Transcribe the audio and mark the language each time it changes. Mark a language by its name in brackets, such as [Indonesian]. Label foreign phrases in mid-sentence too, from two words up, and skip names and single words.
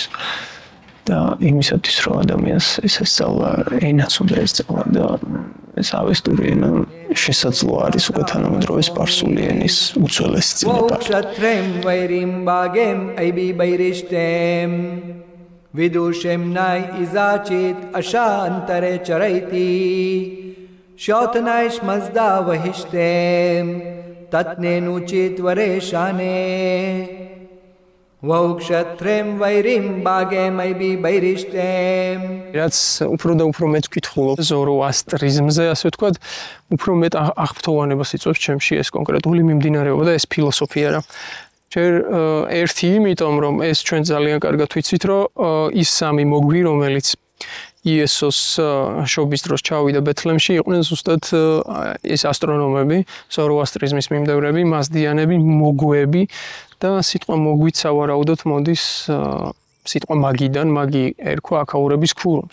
[Georgian] და იმისათვის, რომ ადამიანს ეს ესწავლა, ენაც უნდა ესწავლა და ეს ავესტური ენა შესაძლო არის უკვე თანამედროვე სპარსული ენის უძველესი წინაპარი. [Avestan] Shotnaish mazda vahishtem tatnenu chitvare Vaukshatrem vairim bagem aibi bairishtem [Georgian] რაც უფრო და უფრო მეტ ვკითხულობ ზოროასტრიზმზე, ასე ვთქვათ, უფრო მეტ აღფრთოვანებას იწვევს ჩემში ეს კონკრეტული მიმდინარეობა და ეს ფილოსოფია რა. ჯერ ერთი იმიტომ, რომ ეს ჩვენ ძალიან კარგად ვიცით, რომ ის სამი მოგვი, რომელიც იესოს შობის დროს ჩავიდა ბეთლემში, იყვნენ ზუსტად ეს ასტრონომები, ზოროასტრიზმის მიმდევრები, მასდიანები, მოგვეები და სიტყვა მოგვით სავარაუდოდ მოდის სიტყვა მაგიდან, მაგი ერქვა აქაურების ქურუმს.